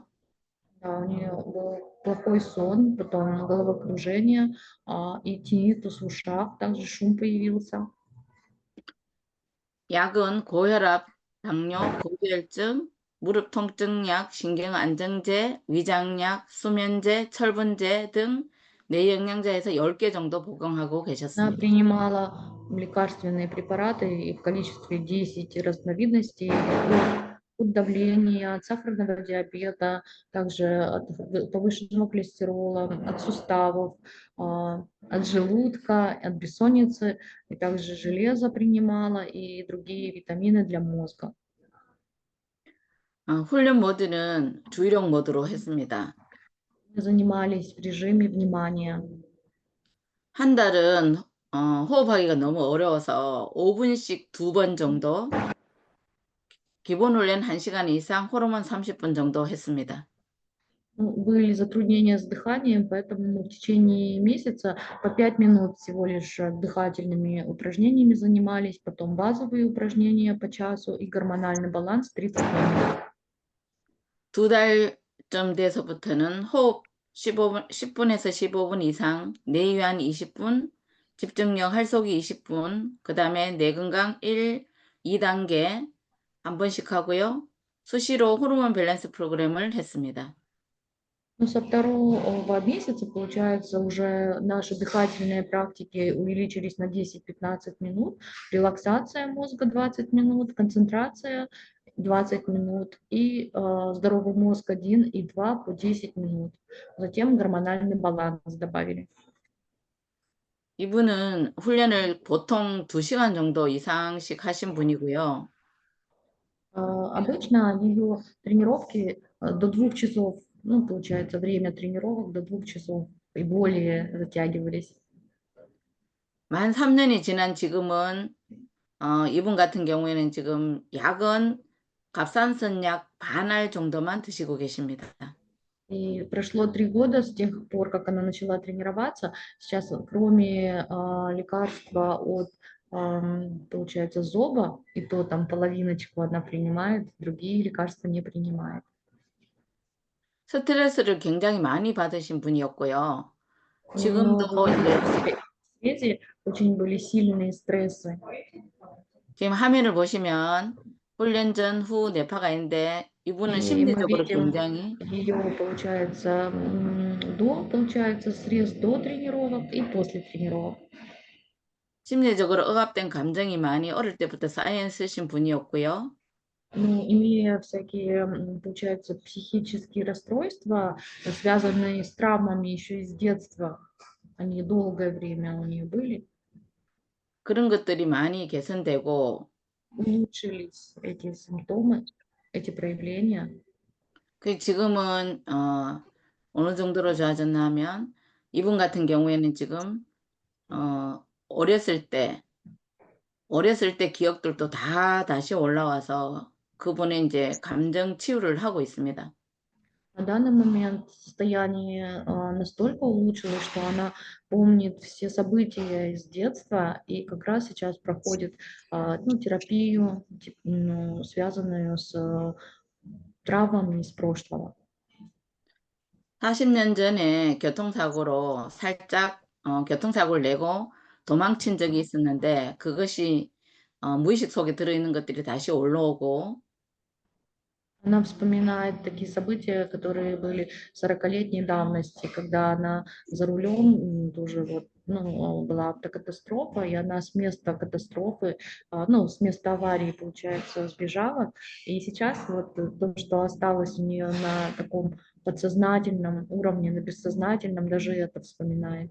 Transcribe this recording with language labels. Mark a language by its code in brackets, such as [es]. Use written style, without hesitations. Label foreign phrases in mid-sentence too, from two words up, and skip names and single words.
[ru] Да, у нее был плохой сон, потом головокружение и тинитус в ушах, также шум появился. [ko] 약은 고혈압, 당뇨, 고지혈증, 무릎 통증약, 신경안정제, 위장약, 수면제, 철분제 등 뇌영양제에서 10개 정도 복용하고 [ru] Она [ko] 계셨습니다. [ru] принимала лекарственные препараты и в количестве 10 разновидностей от давления, от сахарного диабета, также от повышенного холестерола, от суставов, от желудка, от бессонницы, и также железо принимала и другие витамины для мозга. [ko] 훈련 모드는 주의력 모드로 했습니다. [ru] Мы занимались в режиме внимания. [ko] 한 달은 호흡하기가 너무 어려워서 5분씩 2번 정도, 기본 훈련 1시간 이상, 호르몬 30분 정도 했습니다. [ru] Ну, были затруднения с дыханием, поэтому мы в течение месяца по 5 минут всего лишь дыхательными упражнениями занимались, потом базовые упражнения по часу и гормональный баланс 30 минут. [ko] 2달쯤 돼서부터는 호흡 10분에서 15분 이상, 뇌유한 20분, 집중력 활쏘기 20분, 그 다음에 뇌건강 2단계 한 번씩 하고요. 수시로 호르몬 밸런스 프로그램을 했습니다. [ru] Ну, со второго месяца, получается, уже наши дыхательные практики увеличились на 10-15 минут, релаксация мозга 20 минут, концентрация 20 минут и здоровый мозг 1 и 2 по 10 минут. Затем гормональный баланс добавили. [ko] 이분은 훈련을 보통 2시간 정도 이상씩 하신 분이고요. [ru] Обычно ее тренировки до 2 часов, ну, получается, время тренировок до 2 часов и более затягивались. [ko] 만 3년이 지난 지금은 이분 같은 경우에는 지금 약은 갑상선약 반알 정도만 드시고 계십니다. [ru] И прошло 3 года с тех пор, как она начала тренироваться. Сейчас, кроме лекарства от, получается, зоба, и то там половиночку она принимает, другие лекарства не принимает. [ko] 스트레스를 굉장히 많이 받으신 분이었고요. [ru] У [ko] 지금도 [ru] нее [ko] 이제 [ru] в среде очень были сильные стрессы. [ko] 지금 화면을 보시면 훈련 전 후 뇌파가 있는데 이분은 [ru] И мы [ko] 심리적으로 [ru] видим [ko] 굉장히 [ru] ее, получается, получается, срез до тренировок и после тренировок. [ko] 심리적으로 억압된 감정이 많이 어릴 때부터 쌓여 있으신 분이었고요. [ru] Ну, имея всякие, получается, психические расстройства, связанные с травмами еще из детства, они долгое время у нее были, [ko] 그런 것들이 많이 개선되고 [ru] улучшились эти симптомы. эти проявления. [ko] 그 지금은 어느 정도로 좋아졌나 하면 이분 같은 경우에는 지금 어렸을 때 기억들도 다 다시 올라와서 그분의 이제 감정 치유를 하고 있습니다. [ru] На данный момент состояние настолько улучшилось, что она помнит все события из детства и как раз сейчас проходит ну, терапию, ну, связанную с травмами из прошлого. [ko] 40년 전에 교통사고로 살짝 교통사고를 내고 도망친 적이 있었는데 그것이 무의식 속에 들어있는 것들이 다시 올라오고 [ru] Она вспоминает такие события, которые были 40-летней давности, когда она за рулем тоже вот, ну, была автокатастрофа, и она с места катастрофы, ну, с места аварии, получается, сбежала. И сейчас вот то, что осталось у нее на таком подсознательном уровне, на бессознательном, даже это вспоминает.